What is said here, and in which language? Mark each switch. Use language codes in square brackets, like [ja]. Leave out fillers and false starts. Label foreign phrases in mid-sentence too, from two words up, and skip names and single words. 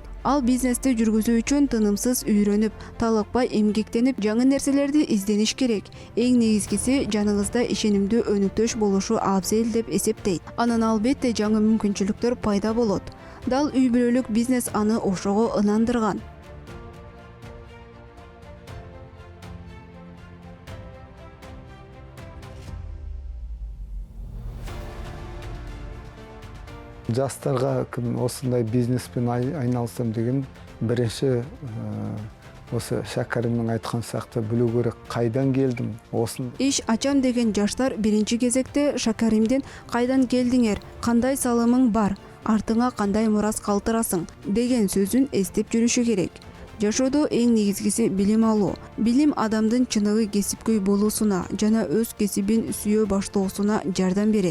[ky] Ал бизнести жүргүзүү үчүн тынымсыз үйрөнүп, талыкпай эмгектенип, жаңы нерселерди издениш керек. Эң негизгиси жаныңызда ишенимдүү өнүктөш болушу абзел деп эсептейт. Анан албетте жаңы мүмкүнчүлүктөр пайда болот. Дал үй бүлөлүк бизнес аны ошого ынандырган. [kk] жастарға кім осындай бизнеспен айналысам деген бірінші осы Шәкәрімнің айтқан сияқты білу керек, қайдан келдім осын. [ky] Иш ачам деген жаштар биринчи кезекте Шәкәримден кайдан келдиңер, кандай салымың бар, артыңа кандай мурас калтырасың деген сөзүн эстеп жүрүшү керек. Жашоодо эң негизгиси билим алуу. Билим адамдын чыныгы кесипкөй болуусуна жана өз кесибин сүйө баштоосуна жардам берет.